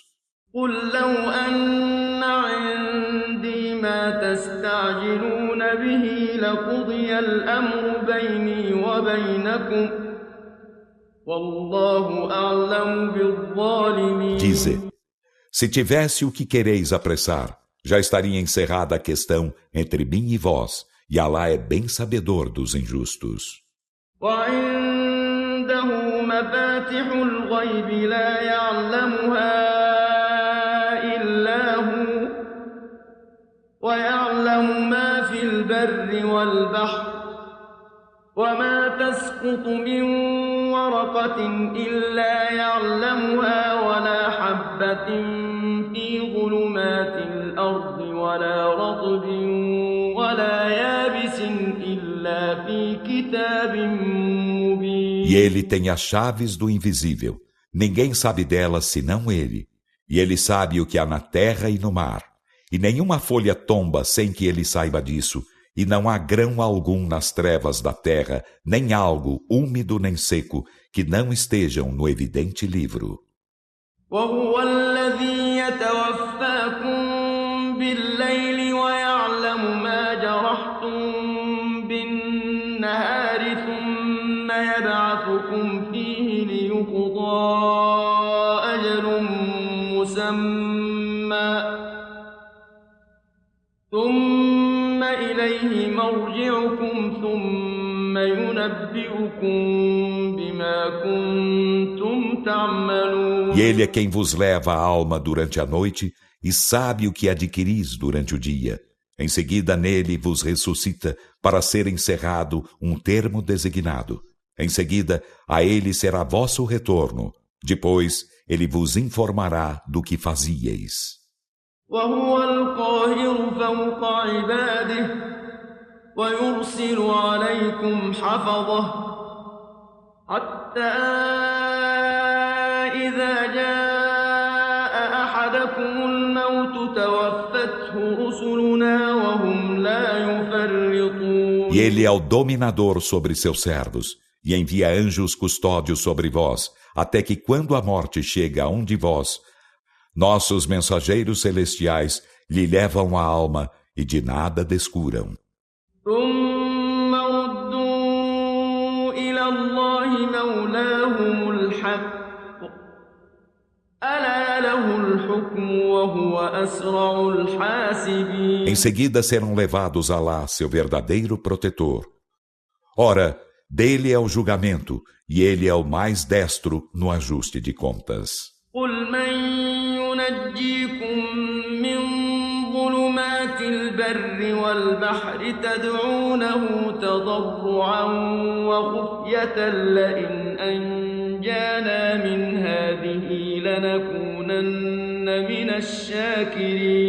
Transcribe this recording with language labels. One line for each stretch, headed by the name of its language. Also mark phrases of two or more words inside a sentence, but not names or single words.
Arabic: قل لو أن عندي ما تستعجلون به لقضي الأمر بيني وبينكم والله أعلم بالظالمين.
Portuguese: Dize, se tivesse o que quereis apressar, já estaria encerrada a questão entre mim e vós, e Alá é bem sabedor dos injustos.
Arabic: وعنده مفاتح الغيب لا يعلمها إلا هو ويعلم ما في البر والبحر وما تسقط من ورقة إلا يعلمها ولا حبة في ظلمات الأرض ولا رطب ولا يابس إلا في كتاب مبين.
Portuguese: E ele tem as chaves do invisível. Ninguém sabe delas senão ele. E ele sabe o que há na terra e no mar. E nenhuma folha tomba sem que ele saiba disso. E não há grão algum nas trevas da terra, nem algo úmido nem seco, que não estejam no evidente livro.
Arabic: وهو الذي يتوفاكم بالليل ويعلم ما جرحتم بالنهار ثم يبعثكم فيه ليقضى أجل مسمى ثم إليه مرجعكم ثم ينبئكم بما كنتم تعملون.
Portuguese: E ele é quem vos leva a alma durante a noite e sabe o que adquiris durante o dia. Em seguida nele vos ressuscita para ser encerrado um termo designado. Em seguida a ele será vosso retorno. Depois ele vos informará do que fazíeis.
Arabic: وهو القاهر فوق عباده ويرسل عليكم حفظه حتى إذا جاء أحدكم الموت توفته رسلنا وهم لا يفرطون.
Portuguese: E ele é o dominador sobre seus servos e envia anjos custódios sobre vós, até que quando a morte chega a um de vós, nossos mensageiros celestiais lhe levam a alma e de nada descuram.
Arabic: ثم ردوا إلى الله مولاهم الحق ألا له الحكم وهو أسرع الحاسبين.
Portuguese: Em seguida serão levados a Alá, seu verdadeiro protetor. Ora, dele é o julgamento, e ele é o mais destro no ajuste de contas.
Arabic: قل من ينجيكم من ظلمات البر والبحر تدعونه تضرعا وخفية لئن أنجانا من هذه لنكونن من الشاكرين.